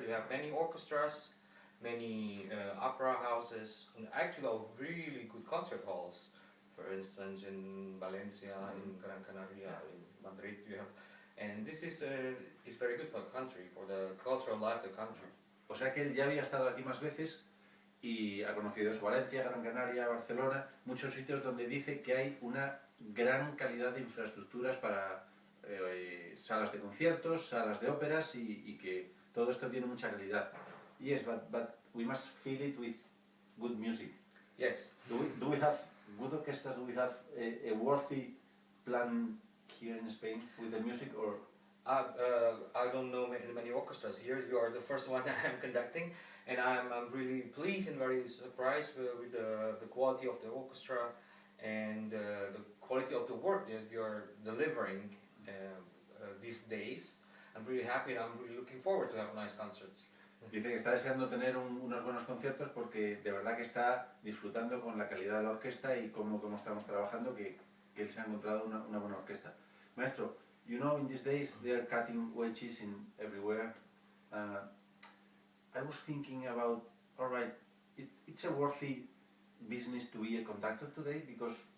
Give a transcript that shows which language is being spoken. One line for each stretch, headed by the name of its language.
English: You have many orchestras, many opera houses, and actually really good concert halls. For instance, in Valencia, in Gran Canaria, in Madrid, you have, and this is very good for the country, for the cultural life of the country.
Spanish: O sea que él ya había estado aquí más veces y ha conocido eso, Valencia, Gran Canaria, Barcelona, muchos sitios donde dice que hay una gran calidad de infraestructuras para salas de conciertos, salas de óperas y que todo esto tiene mucha calidad.
English: Yes, but we must fill it with good music. Yes. Do we have good orchestras? Do we have a worthy plan here in Spain with the music, or? I don't know many orchestras here. You are the first one I'm conducting, and I'm really pleased and very surprised with the quality of the orchestra and the quality of the work that you're delivering these days. I'm really happy and I'm really looking forward to have nice concerts.
Spanish: Dice que está deseando tener unos buenos conciertos porque de verdad que está disfrutando con la calidad de la orquesta y cómo estamos trabajando, que él se ha encontrado una buena orquesta.
English: Maestro, you know, in these days they are cutting wages everywhere. I was thinking about, all right, it's a worthy business to be a conductor today, because